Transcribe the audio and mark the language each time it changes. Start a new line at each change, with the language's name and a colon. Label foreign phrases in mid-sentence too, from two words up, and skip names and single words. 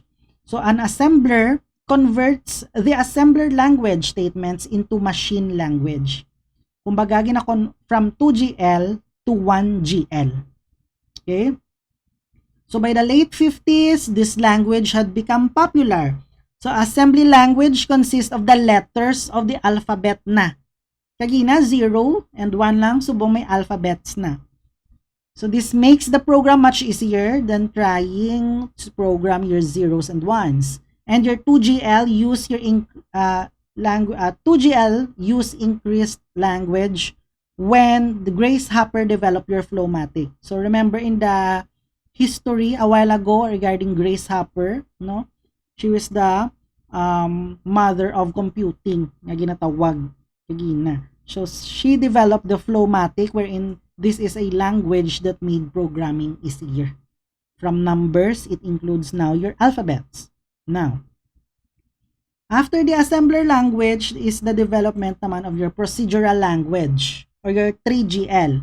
English: So an assembler converts the assembler language statements into machine language. Kumbaga, from 2GL to 1GL. Okay? So by the late 50s, this language had become popular. So assembly language consists of the letters of the alphabet na.
Hiligaynon: Kagina,
English: 0 and 1
Hiligaynon: lang, subong may alphabets na.
English: So this makes the program much easier than trying to program your zeros and ones. And your 2GL use your 2GL use increased language when the Grace Hopper developed your Flowmatic. So remember in the history a while ago regarding Grace Hopper, no? She was the mother of computing
Hiligaynon: nga ginatawag kagina.
English: So she developed the Flowmatic, wherein this is a language that made programming easier. From numbers, it includes now your alphabets. Now, after the assembler language is the development naman of your procedural language or your 3GL.